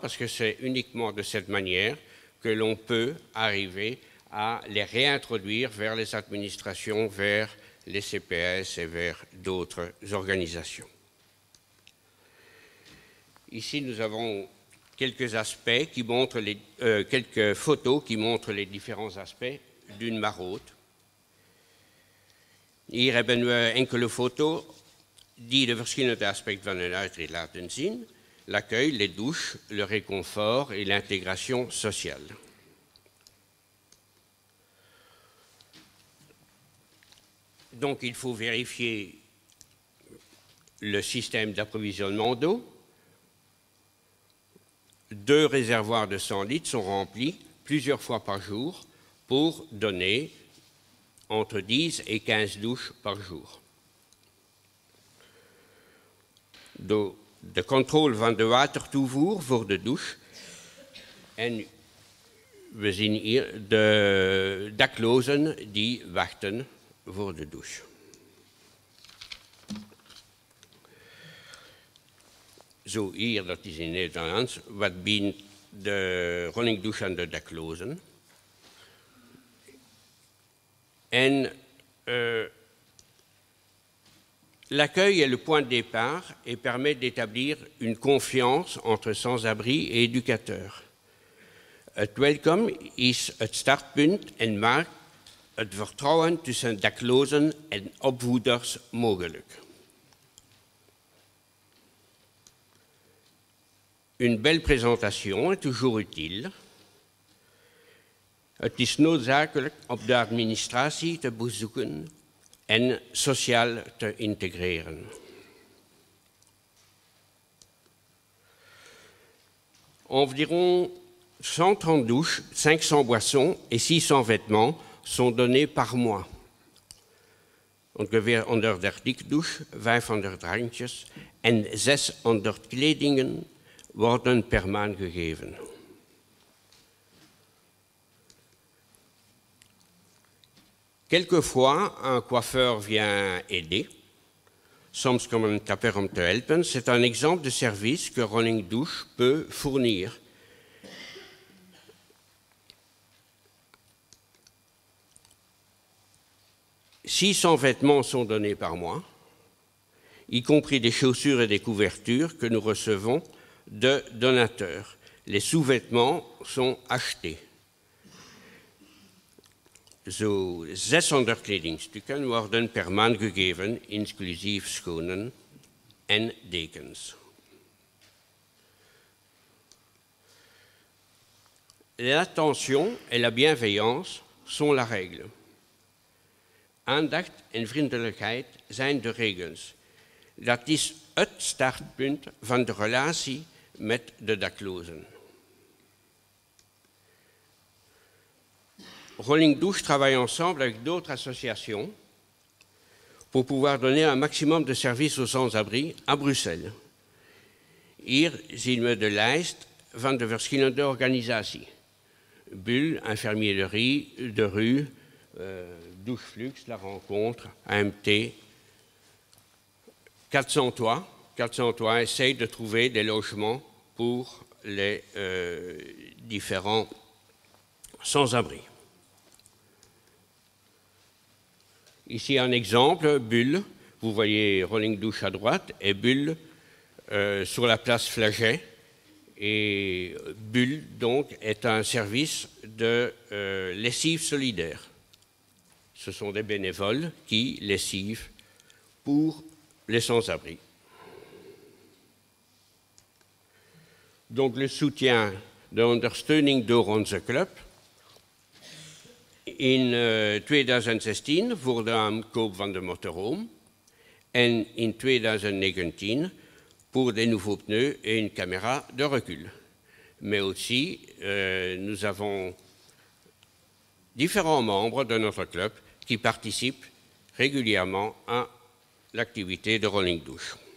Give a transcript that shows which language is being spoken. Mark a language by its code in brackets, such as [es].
[fr] Parce que c'est uniquement de cette manière que l'on peut arriver à les réintroduire vers les administrations, vers les CPS et vers d'autres organisations. Ici, nous avons quelques aspects qui montrent quelques photos qui montrent les différents aspects d'une maraude. [nl] Hier hebben we enkele foto's die de verschillende aspecten van een uitrit laten zien. [fr] L'accueil, les douches, le réconfort et l'intégration sociale. Donc il faut vérifier le système d'approvisionnement d'eau. 2 réservoirs de 100 litres sont remplis plusieurs fois par jour pour donner entre 10 et 15 douches par jour. [nl] De controle van de watertoevoer voor de douche. En we zien hier de daklozen die wachten voor de douche. Zo, hier, dat is in Nederlands. Wat biedt de Rolling Douche aan de daklozen? [fr] En l'accueil est le point de départ et permet d'établir une confiance entre sans-abri et éducateurs. [nl] Het welkom is het startpunt en maakt het vertrouwen tussen daklozen en opvoeders mogelijk. [fr] Une belle présentation est toujours utile. [nl] Het is noodzakelijk op de administratie te bezoeken en sociaal te integreren. [fr] Environ 130 douches, 500 boissons et 600 vêtements sont donnés par mois. [nl] Ongeveer 130 douches, 500 drankjes en 600 kledingen worden per maand gegeven. [fr] Quelquefois, un coiffeur vient aider. [nl] Soms komt een kapper om te helpen. [fr] C'est un exemple de service que Rolling Douche peut fournir. « 600 vêtements sont donnés par mois, y compris des chaussures et des couvertures que nous recevons de donateurs. Les sous-vêtements sont achetés. [nl] Zo 600 kledingstukken worden per maand gegeven, inclusief schoenen en dekens. [fr] L'attention et la bienveillance sont la règle. [nl] Aandacht en vriendelijkheid zijn de regels. Dat is het startpunt van de relatie met de daklozen. [fr] Rolling Douche travaille ensemble avec d'autres associations pour pouvoir donner un maximum de services aux sans-abri à Bruxelles. [nl] Hier zien we de lijst van de verschillende organisaties. [fr] Bulle, Infirmerie de Rue, Doucheflux, La Rencontre, AMT, 400 Toits. 400 Toits essaye de trouver des logements pour les différents sans-abri. Ici un exemple, Bulle, vous voyez Rolling Douche à droite et Bulle sur la place Flaget. Et Bulle, donc, est un service de lessive solidaire. Ce sont des bénévoles qui lessivent pour les sans-abri. Donc le soutien, [nl] de ondersteuning door onze club. In 2016 voor de aankoop van de motorhome en in 2019 [fr] pour des nouveaux pneus et une caméra de recul. Mais aussi, nous avons différents membres de notre club qui participent régulièrement à l'activité de Rolling Douche.